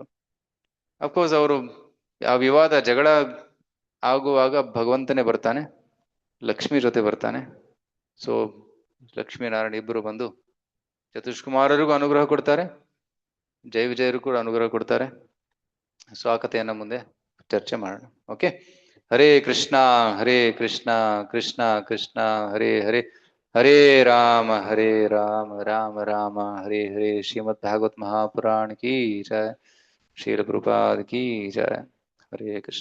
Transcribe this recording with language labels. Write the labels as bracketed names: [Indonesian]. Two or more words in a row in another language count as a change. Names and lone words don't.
[Kannada] ಅಫ್ಕೋರ್ಸ್ ಅವರು ಆ ವಿವಾದ ಜಗಳ ಆಗುವಾಗ ಭಗವಂತನೇ ಬರ್ತಾನೆ, ಲಕ್ಷ್ಮಿ ಜೊತೆ ಬರ್ತಾನೆ. ಸೊ ಲಕ್ಷ್ಮೀನಾರಾಯಣ ಇಬ್ಬರು ಬಂದು ಚತುಷ್ಕುಮಾರರಿಗೂ ಅನುಗ್ರಹ ಕೊಡ್ತಾರೆ, ಜೈ ವಿಜಯರು ಕೂಡ ಅನುಗ್ರಹ ಕೊಡ್ತಾರೆ. ಸೊ ಆ ಕಥೆಯನ್ನ ಮುಂದೆ ಚರ್ಚೆ ಮಾಡೋಣ. ಓಕೆ, [Sanskrit] ಹರೇ ಕೃಷ್ಣ ಕೃಷ್ಣ ಕೃಷ್ಣ ಹರೇ ಹರೇ, ಹರೇ ರಾಮ ರಾಮ ರಾಮ ಹರೇ ಹರೇ. [Hindi] ಶ್ರೀಮದ್ ಭಾಗವತ್ ಮಹಾಪುರಾಣ ಕೀ ಜಯ, ಶ್ರೀಲ ಪ್ರಭುಪಾದ ಕೀ ಜಯ. [Sanskrit] ಹರೇ ಕೃಷ್ಣ.